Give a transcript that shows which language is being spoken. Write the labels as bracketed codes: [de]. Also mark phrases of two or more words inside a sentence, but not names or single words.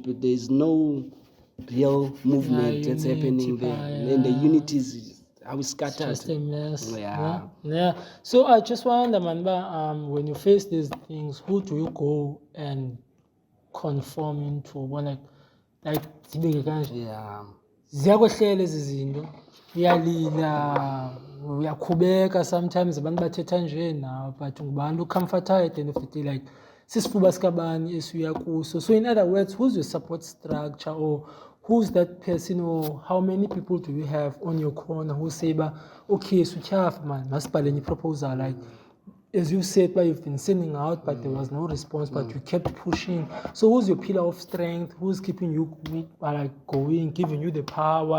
[en] There's no real movement that's happening there, and the unity is how it's scattered. Just a mess. Yeah. So I just wonder, man, when you face these things, who do you go and conform into? [xh] Like zibeke kanje. Ziyakwehlela ezi zinto. Uyalila, uyakhubeka sometimes abantu bathetha nje nawe, but ngubani ucomfortayo [en] at the end of the day, [xh] like sisifuba sikabani esiya kuso. [en] So in other words, who's your support structure, or who's that person, or how many people do you have on your corner who say, okay, Suchaf, man, [xh] masibhale nye [en] proposal, like, as you said, you've been sending out, but there was no response, but you kept pushing. So who's your pillar of strength? Who's keeping you going, giving you the power?